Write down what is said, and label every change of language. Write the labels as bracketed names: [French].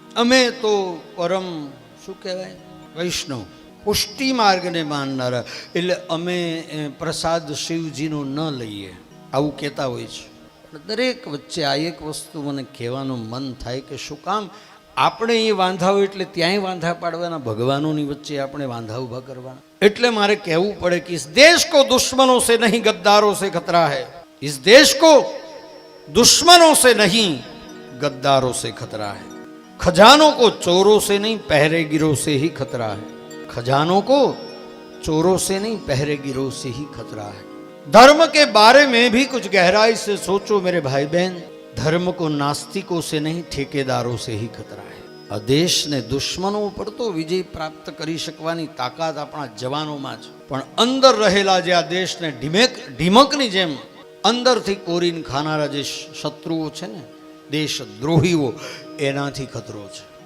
[Gujarati] અમે તો પરમ શું કહેવાય વૈષ્ણવ પુષ્ટિ માર્ગને માનનારા, એટલે અમે પ્રસાદ શિવજીનો ન લઈએ આવું કહેતા હોય છે. દરેક વચ્ચે આ એક વસ્તુ મને કહેવાનું મન થાય કે શું કામ આપણે એ વાંધા હોય એટલે ત્યાંય વાંધા પાડવાના, ભગવાનોની વચ્ચે આપણે વાંધા ઊભા કરવાના. એટલે મારે કહેવું પડે કે [Hindi] इस देश को दुश्मनों से नहीं गद्दारों से खतरा है. इस देश को दुश्मनों से नहीं गद्दारों से खतरा है. खजानों को चोरों से नहीं पहरेगिरों से ही खतरा है. खजानों को चोरों से नहीं पहरेगिरों से ही खतरा है. धर्म के बारे में भी कुछ गहराई से सोचो मेरे भाई बहन. धर्म को नास्तिकों से नहीं ठेकेदारों से ही खतरा है. [Gujarati] આ દેશને દુશ્મનો ઉપર તો વિજય પ્રાપ્ત કરી શકવાની તાકાત આપણા જવાનોમાં છે, પણ અંદર રહેલા જે આ દેશને ઢીમકની જેમ અંદરથી કોરીને ખાનારા જે શત્રુઓ છે ને, દેશદ્રોહીઓ, એનાથી ખતરો છે.